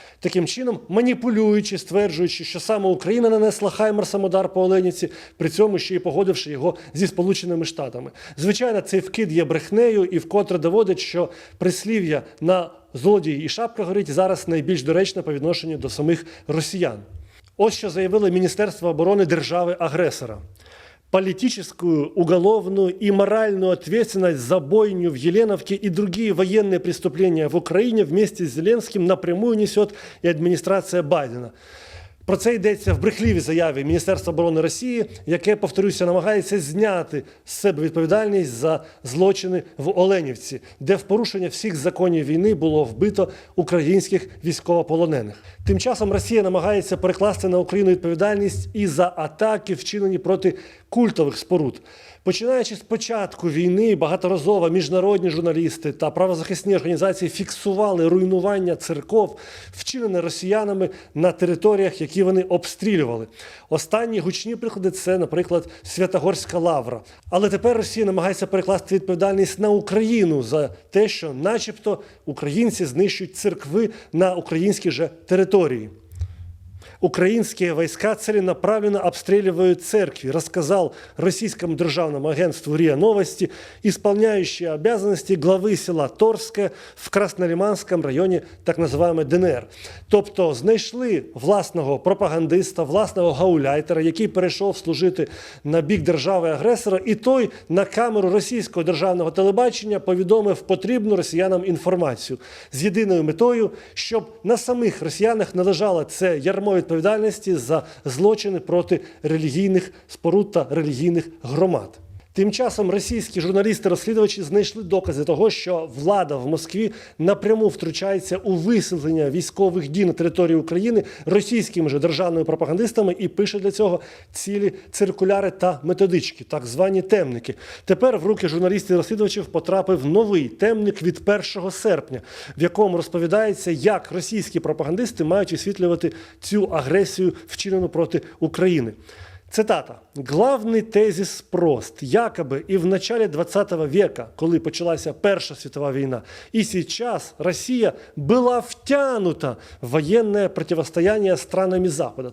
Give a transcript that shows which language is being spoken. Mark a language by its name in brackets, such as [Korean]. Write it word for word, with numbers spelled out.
[Ukrainian] Таким чином, маніпулюючи, стверджуючи, що саме Україна нанесла «Хаймерсам» удар по Оленівці, при цьому ще й погодивши його зі Сполученими Штатами. Звичайно, цей вкид є брехнею і вкотре доводить, що прислів'я «на злодії і шапка горить» зараз найбільш доречне по відношенню до самих росіян. Ось що заявили Міністерство оборони держави-агресора. [Russian] Политическую, уголовную и моральную ответственность за бойню в Еленовке и другие военные преступления в Украине вместе с Зеленским напрямую несет и администрация Байдена. [Ukrainian] Про це йдеться в брехливій заяві Міністерства оборони Росії, яке, повторюся, намагається зняти з себе відповідальність за злочини в Оленівці, де в порушення всіх законів війни було вбито українських військовополонених. Тим часом Росія намагається перекласти на Україну відповідальність і за атаки, вчинені проти культових споруд. Починаючи з початку війни, багаторазово міжнародні журналісти та правозахисні організації фіксували руйнування церков, вчинене росіянами на територіях, які вони обстрілювали. Останні гучні приклади – це, наприклад, Святогорська Лавра. Але тепер Росія намагається перекласти відповідальність на Україну за те, що начебто українці знищують церкви на українській же території. [Russian] Украинские войска целенаправленно обстреливают церкви, рассказал российскому державному агентству РИА Новости, исполняющий обязанности главы села Торское в Краснолиманском районе так называемой ДНР. [Ukrainian] Тобто знайшли власного пропагандиста, власного гауляйтера, який перейшов служити на бік держави-агресора, і той на камеру російського державного телебачення повідомив потрібну росіянам інформацію з єдиною метою, щоб на самих росіянах не лежало це ярмо відповідальності за злочини проти релігійних споруд та релігійних громад. Тим часом російські журналісти-розслідувачі знайшли докази того, що влада в Москві напряму втручається у висвітлення військових дій на території України російськими же державними пропагандистами і пише для цього цілі циркуляри та методички, так звані темники. Тепер в руки журналістів-розслідувачів потрапив новий темник від першого серпня, в якому розповідається, як російські пропагандисти мають висвітлювати цю агресію, вчинену проти України. [Russian] Цитата. «Главный тезис прост. Якобы и в начале двадцатого века, когда началась Первая мировая война, и сейчас Россия была втянута в военное противостояние странами Запада».